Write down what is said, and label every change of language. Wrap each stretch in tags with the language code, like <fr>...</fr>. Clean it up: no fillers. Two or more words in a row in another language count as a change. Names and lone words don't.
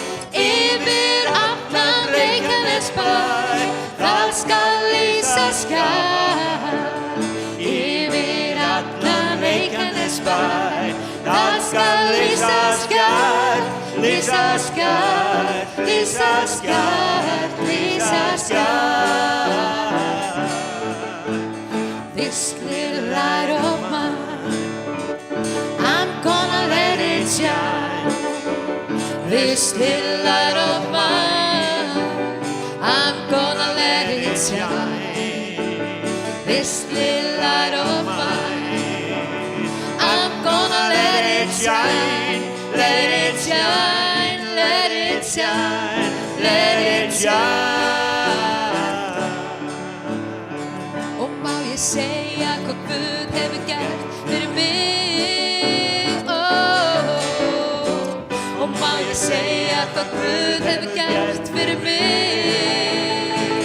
<is>Yfir allan Reykjanesbæ, það skal lýsa skært. Yfir allan Reykjanesbæ, það skal lýsa skært, lýsa skært, lýsa skært, lýsa skært.</is> <en>This little light of mine, I'm gonna let it shine. This little light of mine, I'm gonna let it shine. This little light of mine, I'm gonna let it shine, let it shine, let it shine, let it shine.</en> <is>Og má ég segja hvað Guð hefur gert fyrir mig? Og má ég segja hvað Guð hefur gert fyrir mig?</is>